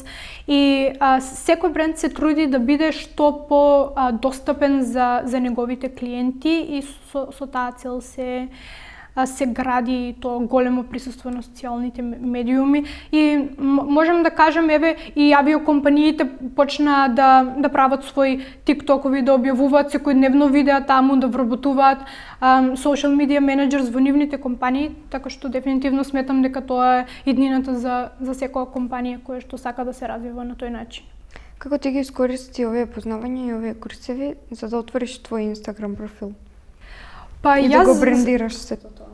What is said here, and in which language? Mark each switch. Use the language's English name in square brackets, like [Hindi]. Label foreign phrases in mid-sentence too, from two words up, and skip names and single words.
[Macedonian] и секој бренд се труди да биде што по достапен за неговите клиенти и со таа цел се гради тоа големо присуство на социјалните медиуми и можам да кажам еве и авиокомпаниите почнаа да прават своји тиктокови, да објавуваат секојдневно видеа таму, да вработуваат [English] social media managers [Macedonian] во нивните компании, така што дефинитивно сметам дека тоа е иднината за секоја компанија која што сака да се развива на тој начин. Како ти ги искористи овие познавања и овие курсеви за да отвориш твој Instagram профил? И да го брендираш сето тоа?